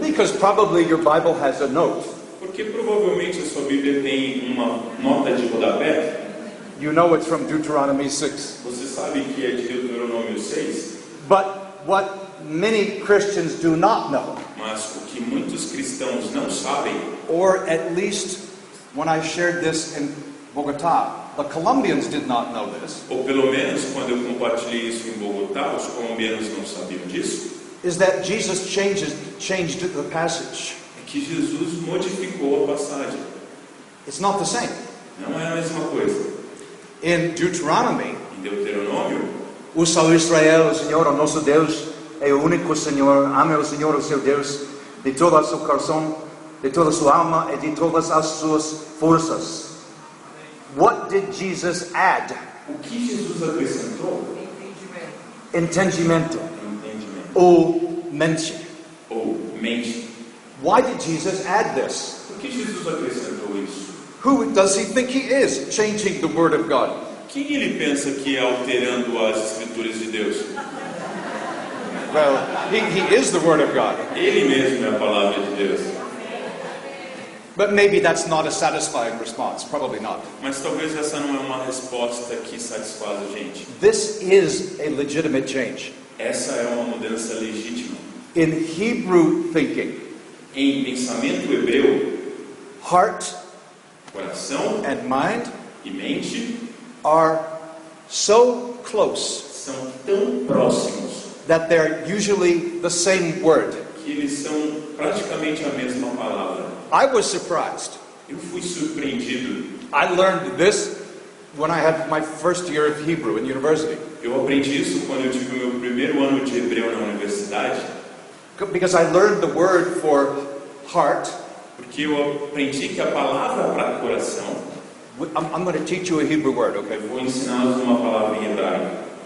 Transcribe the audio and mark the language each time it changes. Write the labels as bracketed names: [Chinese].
[English] Because probably your Bible has a note. [Portuguese] Porque provavelmente a sua Bíblia tem uma nota de rodapé. [English] You know it's from Deuteronomy 6. [Portuguese] Você sabe que é de Deuteronômio 6. [English] But what many Christians do not know, [Portuguese] Mas o que muitos cristãos não sabem, [English] or at least when I shared this in Bogota, the Colombians did not know this, [Portuguese] ou pelo menos quando eu compartilhei isso em Bogotá, os colombianos não sabiam disso, [English] is that Jesus changed the passage. [Portuguese] é que Jesus modificou a passagem. [English] It's not the same. [Portuguese] Não é a mesma coisa. [English] In Deuteronomy, [Portuguese] Em Deuteronômio, Ouça, ó Israel, o Senhor, o nosso Deus, é o único Senhor. Ame o Senhor, o seu Deus, de todo o seu coração, de toda a sua alma e de todas as suas forças. [English] What did Jesus add? [Portuguese] o que Jesus acrescentou? Entendimento. Entendimento. ou mente. Ou mente. [English] Why did Jesus add this? [Portuguese] Por que Jesus acrescentou isso? [English] Who does he think he is, changing the Word of God? [Portuguese] Quem ele pensa que é alterando as Escrituras de Deus? [English] Well, he is the Word of God. [Portuguese] Ele mesmo é a palavra de Deus. [English] But maybe that's not a satisfying response. Probably not. [Portuguese] Mas talvez essa não é uma resposta que satisfaz a gente. [English] This is a legitimate change. [Portuguese] Essa é uma mudança legítima. [English] In Hebrew thinking, [Portuguese] Em pensamento hebreu, [English] heart [Portuguese] coração [English] and mind [Portuguese] e mente [English] are so close [Portuguese] são tão próximos [English] that they're usually the same word. [Portuguese] que eles são praticamente a mesma palavra. [English] I was surprised. [Portuguese] Eu fui surpreendido. [English] I learned this when I had my first year of Hebrew in university. [Portuguese] Eu aprendi isso quando eu tive o meu primeiro ano de hebreu na universidade, [English] Because I learned the word for heart. [Portuguese] porque eu aprendi que a palavra para coração, [English] I'm going to teach you a Hebrew word, okay? [Portuguese] eu vou ensiná-los uma palavra em hebraico.